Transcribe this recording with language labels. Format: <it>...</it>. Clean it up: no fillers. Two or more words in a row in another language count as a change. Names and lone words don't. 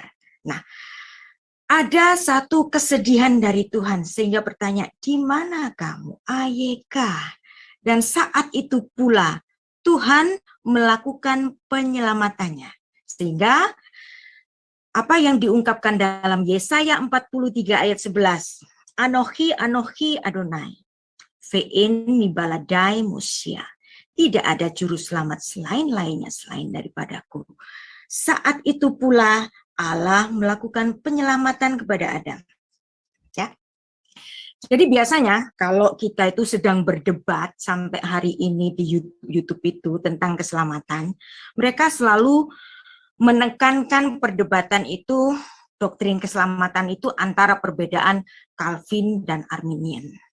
<id>Nah, ada satu kesedihan dari Tuhan sehingga bertanya, di mana kamu, Ayeka? Dan saat itu pula Tuhan melakukan penyelamatannya. Sehingga apa yang diungkapkan dalam Yesaya 43 ayat 11.</id> <he>אנכי אנכי אדני ואין מבלעדי מושיע.</he> <id>Tidak ada juru selamat selain daripadaku. Saat itu pula Allah melakukan penyelamatan kepada Adam. Ya. Jadi biasanya kalau kita itu sedang berdebat sampai hari ini di YouTube itu tentang keselamatan, mereka selalu menekankan perdebatan itu, doktrin keselamatan itu antara perbedaan Calvin dan Arminian.</id>